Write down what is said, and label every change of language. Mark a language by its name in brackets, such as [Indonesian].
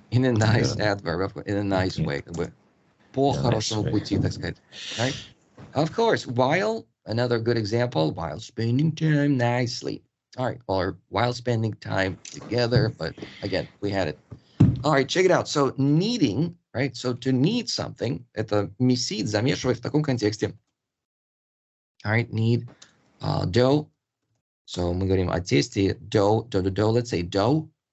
[English] In a nice adverb, in a nice way. [Russian] Как бы по хорошему пути, так сказать. [English] Right? Of course, while, another good example, while spending time nicely. All right, or while spending time together, but again, we had it. All right, check it out. So kneading, right? So to knead something, [Russian] это месить, замешивать в таком контексте. [English] All right, knead dough. So [Russian] мы говорим о тесте, [English] dough, let's say dough.